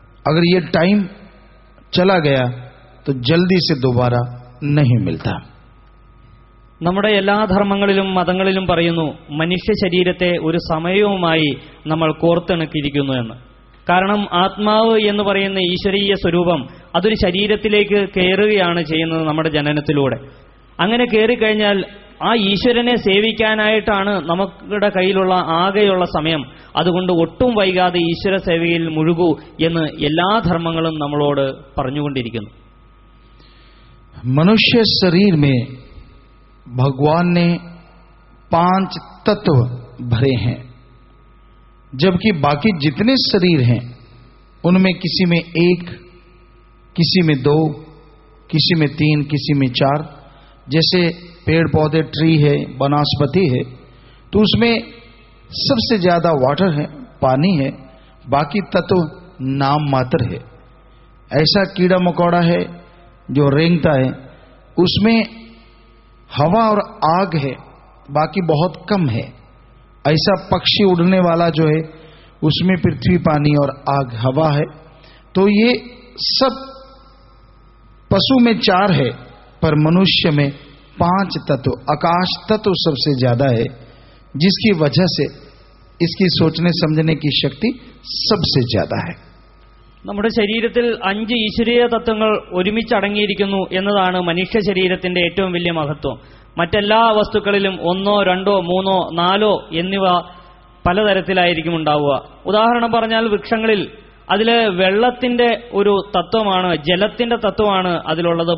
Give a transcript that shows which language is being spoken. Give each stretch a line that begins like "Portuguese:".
Hindi: अगर ये टाइम चला गया तो जल्दी से दोबारा नहीं मिलता.
Malayalam: നമ്മുടെ എല്ലാ ധർമ്മങ്ങളിലും മതങ്ങളിലും പറയുന്നു മനുഷ്യ ശരീരത്തെ ഒരു സമയവുമായി നമ്മൾ കോർത്തിണക്കിയിരിക്കുന്നു എന്ന്. കാരണം ആത്മാവ് എന്ന് പറയുന്ന ഈശ്വരീയ സ്വരൂപം അതൊരു ശരീരത്തിലേക്ക് കയറുകയാണ് ചെയ്യുന്നത് നമ്മുടെ ജനനത്തിലൂടെ. അങ്ങനെ കയറിക്കഴിഞ്ഞാൽ ആ ഈശ്വരനെ സേവിക്കാനായിട്ടാണ് നമ്മുടെ കയ്യിലുള്ള ആകെയുള്ള സമയം. അതുകൊണ്ട് ഒട്ടും വൈകാതെ ഈശ്വര സേവയിൽ മുഴുകൂ എന്ന് എല്ലാ ധർമ്മങ്ങളും നമ്മളോട് പറഞ്ഞുകൊണ്ടിരിക്കുന്നു.
Hindi: मनुष्य शरीर में भगवान ने 5 तत्व भरे हैं, जबकि बाकी जितने शरीर हैं उनमें किसी में 1, किसी में 2, किसी में 3, किसी में 4. जैसे पेड़ पौधे ट्री है, वनस्पति है, तो उसमें सबसे ज्यादा वाटर है, पानी है, बाकी तत्व नाम मात्र है. ऐसा कीड़ा मकोड़ा है जो रेंगता है, उसमें हवा और आग है, बाकी बहुत कम है. ऐसा पक्षी उड़ने वाला जो है उसमें पृथ्वी, पानी और आग, हवा है. तो ये सब पशु में 4 है, पर मनुष्य में 5 तत्व, आकाश तत्व सबसे ज्यादा है, जिसकी वजह से इसकी सोचने समझने की शक्ति सबसे ज्यादा है.
Malayalam: നമ്മുടെ ശരീരത്തിൽ 5 ഈശ്വരീയ തത്വങ്ങൾ ഒരുമിച്ചടങ്ങിയിരിക്കുന്നു എന്നതാണ് മനുഷ്യ ശരീരത്തിന്റെ ഏറ്റവും വലിയ മഹത്വം. മറ്റെല്ലാ വസ്തുക്കളിലും 1, 2, 3, 4 എന്നിവ പലതരത്തിലായിരിക്കും ഉണ്ടാവുക. ഉദാഹരണം പറഞ്ഞാൽ വൃക്ഷങ്ങളിൽ അതില് വെള്ളത്തിന്റെ ഒരു തത്വമാണ്, ജലത്തിന്റെ തത്വമാണ് അതിലുള്ളത്.